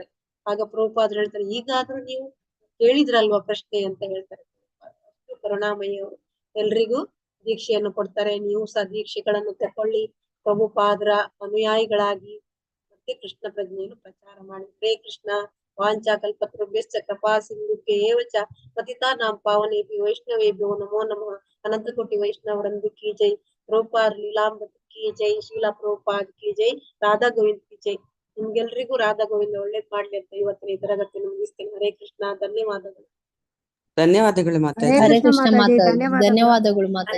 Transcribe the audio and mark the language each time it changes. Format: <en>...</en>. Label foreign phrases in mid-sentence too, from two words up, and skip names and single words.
<kn>ಆಗ ಪ್ರಭುಪಾದರು ಹೇಳ್ತಾರೆ, ಈಗಾದ್ರೂ ನೀವು ಕೇಳಿದ್ರಲ್ವಾ ಪ್ರಶ್ನೆ ಅಂತ ಹೇಳ್ತಾರೆ. ಅಷ್ಟು ಕರುಣಾಮಯಿ ಅವರು. ಎಲ್ರಿಗೂ ದೀಕ್ಷೆಯನ್ನು ಕೊಡ್ತಾರೆ. ನೀವು ಸಹ ದೀಕ್ಷೆಗಳನ್ನು ತಕೊಳ್ಳಿ, ಪ್ರಭುಪಾದರ ಅನುಯಾಯಿಗಳಾಗಿ ಮತ್ತೆ ಕೃಷ್ಣ ಪ್ರಜ್ಞೆಯನ್ನು ಪ್ರಚಾರ ಮಾಡಿ. ಹರೇ ಕೃಷ್ಣ.</kn> <sa>ವಾಂಚಾ ಕಲ್ಪತರುಭ್ಯಶ್ಚ ಕೃಪಾ ಸಿಂಧುಭ್ಯೇವ ಚ ಪತಿತಾನಾಂ ಪಾವನೇಭ್ಯೋ ವೈಷ್ಣವೇಭ್ಯೋ ನಮೋ ನಮಃ.</sa> <hi>अनंत कोटि वैष्णववृंद की जय। प्रभुपाद लीलामृत की जय. शीला प्रभुपाद की जय। राधा गोविंद की जय.</hi> <kn>ನಿಮ್ಗೆಲ್ರಿಗೂ ರಾಧಾ ಗೋವಿಂದ ಒಳ್ಳೇದ್ ಮಾಡ್ಲಿ ಅಂತ ಇವತ್ತಿನ ಈ ತರಗತಿಯನ್ನು ಮುಗಿಸ್ತೇನೆ. ಹರೇ ಕೃಷ್ಣ. ಧನ್ಯವಾದಗಳು. ಧನ್ಯವಾದಗಳು ಮಾತಾಜಿ. ಹರೇ ಕೃಷ್ಣ ಮಾತಾಜಿ. ಧನ್ಯವಾದಗಳು ಮಾತಾಜಿ.</kn>